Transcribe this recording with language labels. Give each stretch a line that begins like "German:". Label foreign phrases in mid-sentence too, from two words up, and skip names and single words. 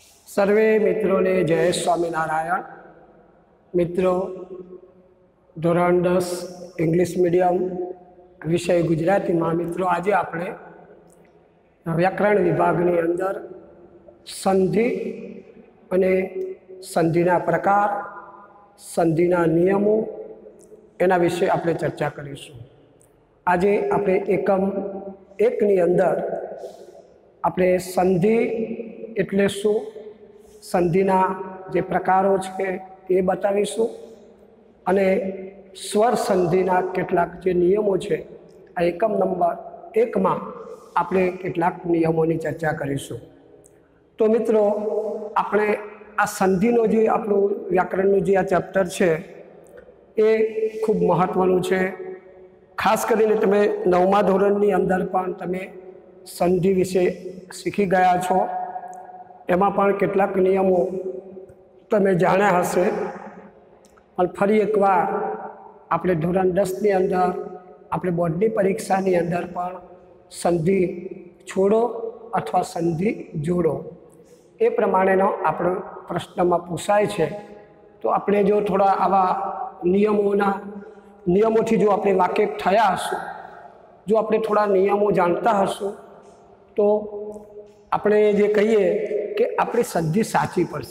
Gujarati: સર્વે મિત્રોને જય સ્વામીનારાયણ. મિત્રો, ધોરણ 10
English: English medium
Gujarati: વિષય ગુજરાતીમાં મિત્રો આજ આપણે વ્યાકરણ વિભાગની અંદર સંધિ અને સંધિના પ્રકાર, સંધિના નિયમો એના વિષય આપણે ચર્ચા કરીશું। આજ આપણે એકમ 1ની અંદર આપણે સંધિ એટલે શું, સંધિના જે પ્રકારો છે એ બતાવીશું અને સ્વર સંધિના કેટલાક જે નિયમો છે આ એકમ નંબર 1માં આપણે કેટલાક નિયમોની ચર્ચા કરીશું। તો મિત્રો, આપણે આ સંધિનો જે આપણું વ્યાકરણનું જે આ ચેપ્ટર છે એ ખૂબ મહત્વનું છે। ખાસ કરીને તમે 9મા ધોરણની અંદર પણ તમે સંધિ વિષે શીખી ગયા છો। એમાં પણ કેટલાક નિયમો તમે જાણ્યા હશે, પણ ફરી એકવાર આપણે ધોરણ 10ની અંદર આપણે બોર્ડની પરીક્ષાની અંદર પણ સંધિ છોડો અથવા સંધિ જોડો એ પ્રમાણેનો આપણો પ્રશ્નમાં પુછાય છે। તો આપણે જો થોડા આવા નિયમોથી જો આપણે વાકેફ થયા હશું, જો આપણે થોડા નિયમો જાણતા હશું, તો આપણે જે કહીએ કે આપણી સંધિ સાચી પડશે।